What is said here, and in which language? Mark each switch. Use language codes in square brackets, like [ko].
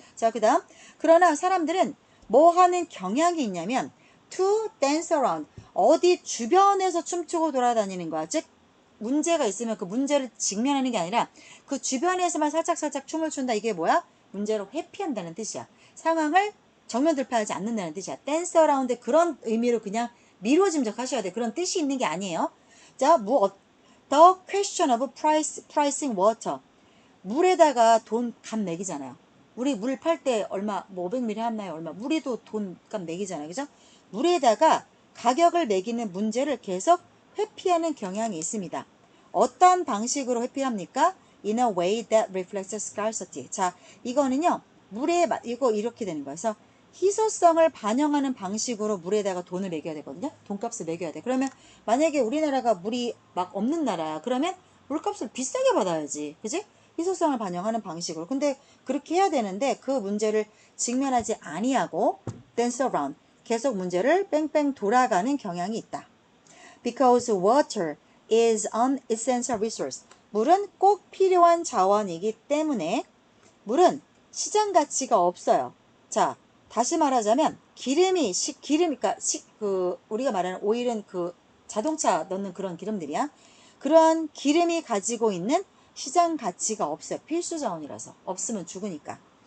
[ko] 자, 그 다음 그러나 사람들은 뭐 하는 경향이 있냐면 [en] to dance around [ko] 어디 주변에서 춤추고 돌아다니는 거야. 즉 문제가 있으면 그 문제를 직면하는 게 아니라 그 주변에서만 살짝살짝 춤을 춘다. 이게 뭐야? 문제로 회피한다는 뜻이야. 상황을 정면 돌파하지 않는다는 뜻이야. 댄스 어라운드 그런 의미로 그냥 미루어짐작하셔야 돼. 그런 뜻이 있는 게 아니에요. [en] 자, the question of pricing water. [ko] 물에다가 돈 값 매기잖아요. 우리 물 팔 때 얼마, 뭐 500ml 하나에 얼마, 물에도 돈 값 매기잖아요. 그죠? 물에다가 가격을 매기는 문제를 계속 회피하는 경향이 있습니다. 어떤 방식으로 회피합니까? [en] In a way that reflects scarcity. [ko] 자, 이거는요, 이거 이렇게 되는 거예요. 그래서 희소성을 반영하는 방식으로 물에다가 돈을 매겨야 되거든요. 돈값을 매겨야 돼. 그러면 만약에 우리나라가 물이 막 없는 나라야. 그러면 물값을 비싸게 받아야지. 그지? 희소성을 반영하는 방식으로. 근데 그렇게 해야 되는데 그 문제를 직면하지 아니하고 [en] dance around, [ko] 계속 문제를 뺑뺑 돌아가는 경향이 있다. [en] Because water is an essential resource. [ko] 물은 꼭 필요한 자원이기 때문에 물은 시장 가치가 없어요. 자, 다시 말하자면 그러니까 우리가 말하는 오일은 그 자동차 넣는 그런 기름들이야. 그런 기름이 가지고 있는 시장 가치가 없어요. 필수 자원이라서. 없으면 죽으니까.